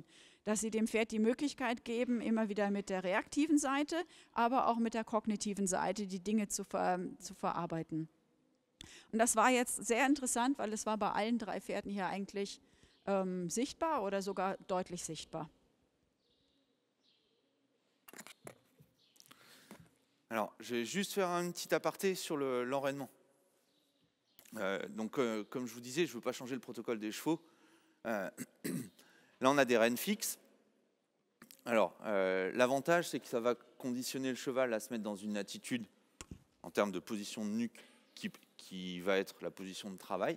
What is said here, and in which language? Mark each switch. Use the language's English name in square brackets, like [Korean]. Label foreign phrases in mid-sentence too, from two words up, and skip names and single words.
[German] Dass Sie dem Pferd die Möglichkeit geben, immer wieder mit der reaktiven Seite, aber auch mit der kognitiven Seite die Dinge zu verarbeiten. Und das war jetzt sehr interessant, weil es war bei allen 3 Pferden hier eigentlich sichtbar oder sogar deutlich sichtbar. [French] Alors, je vais juste faire un petit aparté sur l'enraînement. Donc, comme je vous disais, je ne veux pas changer le protocole des chevaux. Là, on a des rênes fixes. Alors, l'avantage, c'est que ça va conditionner le cheval à se mettre dans une attitude, en termes de position de nuque, qui va être la position de travail.